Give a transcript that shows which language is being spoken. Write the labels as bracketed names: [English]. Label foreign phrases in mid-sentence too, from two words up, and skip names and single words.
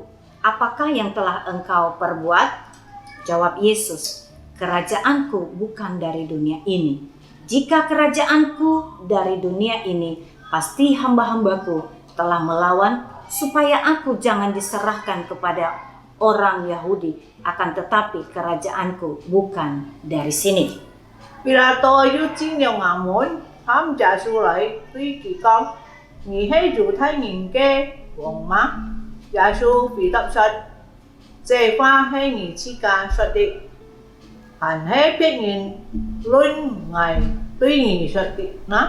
[Indonesian] Apakah yang telah engkau perbuat?" Jawab Yesus, "Kerajaanku bukan dari dunia ini. Jika kerajaanku dari dunia ini, pasti hamba-hambaku telah melawan supaya aku jangan diserahkan kepada orang Yahudi. Akan tetapi kerajaanku bukan dari sini." [Hakka Chinese] Pilato 要瞻仰衙門，喊耶穌來對佢講：你係猶太人嘅王嗎？耶穌回答說：這話係你自家說的，還係別人論我對你說的呢？